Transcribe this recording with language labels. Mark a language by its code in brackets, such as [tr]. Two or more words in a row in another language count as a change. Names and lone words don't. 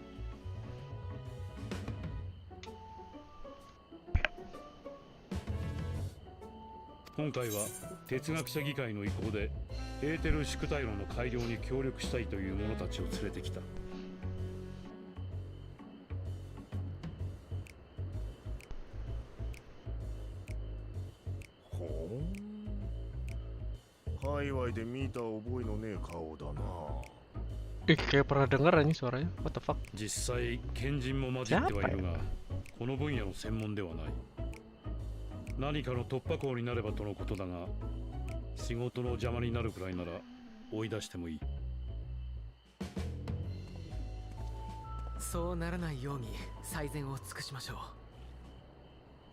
[ja] 今回は哲学者議会の意向でエーテル宿体炉の改良に協力したいという者たちを連れてきた。ほう。界隈で見た覚えのねえ顔だな。 [id] Kayak pernah denger anjing suaranya. [en] What the fuck? [ja] 実際賢人も混じってはいるが、この分野の専門ではない。何かの突破口になればとのことだが、仕事の邪魔になるくらいなら追い出してもいい。そうならないように最善を尽くしましょう。